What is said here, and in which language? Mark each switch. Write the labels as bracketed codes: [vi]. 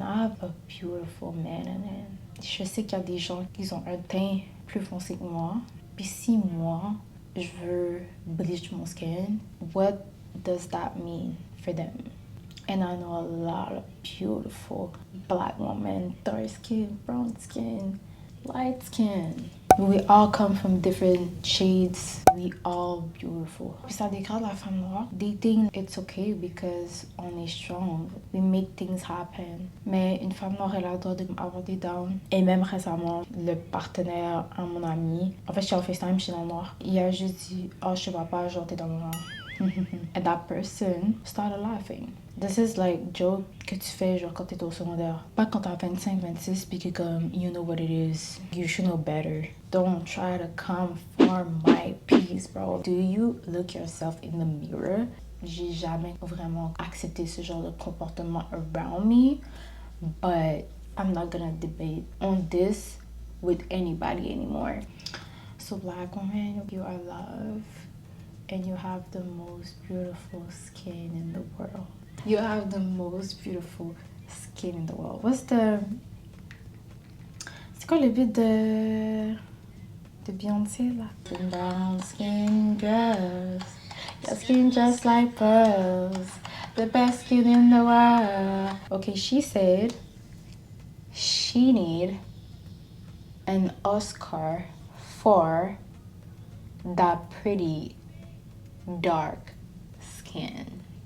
[en] I have a beautiful melanin. [fr] Je sais qu'il y a des gens qui ont un teint plus foncé que moi. Puis si moi, je veux [en] bleach mon skin, what does that mean for them? And I know a lot of beautiful black women, dark skin, brown skin, light skin. We all come from different shades. We all beautiful. [fr] Puis ça dégrade la femme noire. [en] Dating, it's okay because [fr] on est [en] strong. We make things happen. [fr] Mais une femme noire, elle a le droit d'avoir des downs. Et même récemment, le partenaire à mon ami, en fait, je suis en FaceTime, je suis dans le noir. Il a juste dit, oh, je te vois pas, genre, t'es dans le noir. [en] And that person started laughing. This is like joke [fr] que tu fais genre quand t'es au secondaire. Pas quand t'as 25, 26 puis que comme [en] you know what it is. You should know better. Don't try to come for my peace, bro. Do you look yourself in the mirror? [fr] J'ai jamais vraiment accepté ce genre de comportement [en] around me. But I'm not gonna debate on this with anybody anymore. So black women, you are loved. And you have the most beautiful skin in the world. You have the most beautiful skin in the world. [fr] C'est quoi le beat de Beyoncé là? [en] Brown skin girls, your skin just like pearls, the best skin in the world. Okay, she said she need an Oscar for that pretty dark skin.